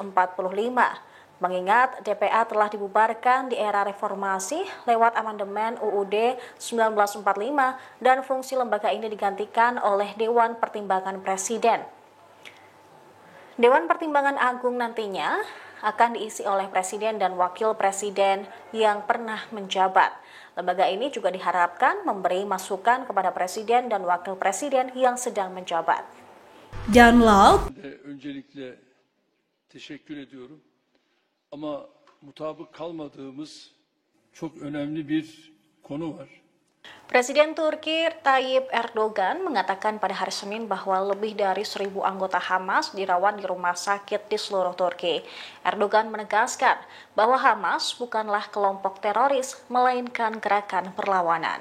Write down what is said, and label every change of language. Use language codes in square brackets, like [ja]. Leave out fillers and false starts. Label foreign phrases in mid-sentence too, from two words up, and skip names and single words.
[id] Mengingat DPA telah dibubarkan di era reformasi lewat amandemen UUD 1945 dan fungsi lembaga ini digantikan oleh Dewan Pertimbangan Presiden. Dewan Pertimbangan Agung nantinya akan diisi oleh presiden dan wakil presiden yang pernah menjabat. Lembaga ini juga diharapkan memberi masukan kepada presiden dan wakil presiden yang sedang menjabat. [tr] Öncelikle teşekkür ediyorum. Ama mutabık kalmadığımız çok önemli bir konu var. [id] Presiden Turki Tayyip Erdogan mengatakan pada hari Senin bahwa lebih dari 1.000 anggota Hamas dirawat di rumah sakit di seluruh Turki. Erdogan menegaskan bahwa Hamas bukanlah kelompok teroris, melainkan gerakan perlawanan.